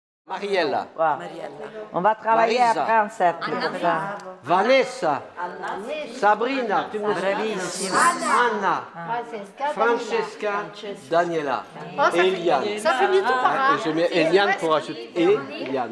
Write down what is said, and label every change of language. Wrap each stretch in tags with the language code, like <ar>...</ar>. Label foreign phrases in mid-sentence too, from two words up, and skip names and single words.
<fr>Mariella. Wow. On va travailler Marisa. après en cercle. Comme ça. Vanessa. Sabrina. Bravissimo. Anna. Francesca. Daniela. Et Eliane. Ça finit tout par Je mets Eliane pour ajouter. Et Eliane.</fr>